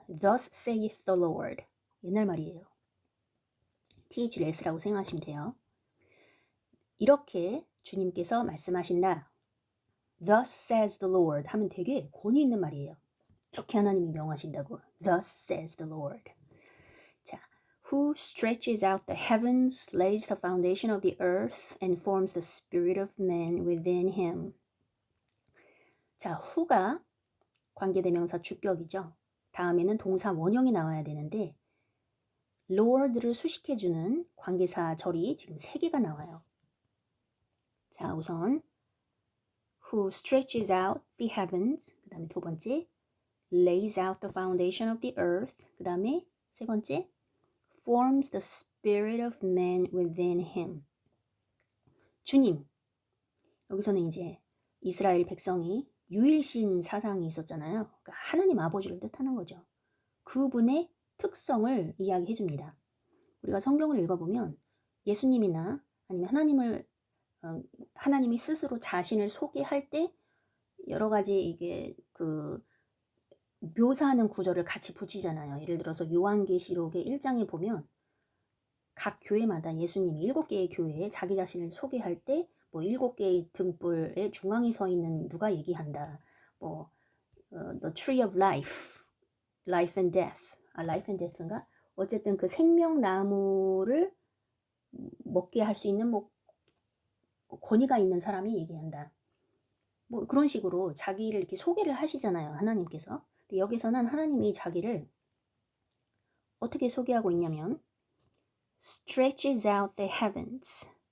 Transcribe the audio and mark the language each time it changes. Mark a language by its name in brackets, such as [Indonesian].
[English] Thus saith the Lord. [Korean] 옛날 말이에요. THLS라고 생각하시면 돼요. 이렇게 주님께서 말씀하신다. [English] Thus says the Lord [Korean] 하면 되게 권위 있는 말이에요. 이렇게 하나님이 명하신다고. [English] Thus says the Lord. 자, Who stretches out the heavens, lays the foundation of the earth, and forms the spirit of man within him. [Korean] 자, who가 관계대명사 주격이죠. 다음에는 동사 원형이 나와야 되는데 Lord를 수식해주는 관계사 절이 지금 3개가 나와요. 자, 우선 [English] Who stretches out the heavens, [Korean] 그 다음에 두 번째 [English] lays out the foundation of the earth, [Korean] 그 다음에 세 번째 [English] forms the spirit of man within him. [Korean] 주님, 여기서는 이제 이스라엘 백성이 유일신 사상이 있었잖아요. 그러니까 하나님 아버지를 뜻하는 거죠. 그분의 특성을 이야기해 줍니다. 우리가 성경을 읽어보면 예수님이나 아니면 하나님이 스스로 자신을 소개할 때 여러 가지 이게 묘사하는 구절을 같이 붙이잖아요. 예를 들어서 요한계시록의 1장에 보면 각 교회마다 예수님이 7개의 교회에 자기 자신을 소개할 때 뭐 7개의 등불의 중앙에 서 있는 누가 얘기한다. [English] The tree of life, life and death. life and death인가? [Korean] 어쨌든 그 생명나무를 먹게 할 수 있는 권위가 있는 사람이 얘기한다. 그런 식으로 자기를 이렇게 소개를 하시잖아요. 하나님께서. 근데 여기서는 하나님이 자기를 어떻게 소개하고 있냐면 [English] stretches out the heavens.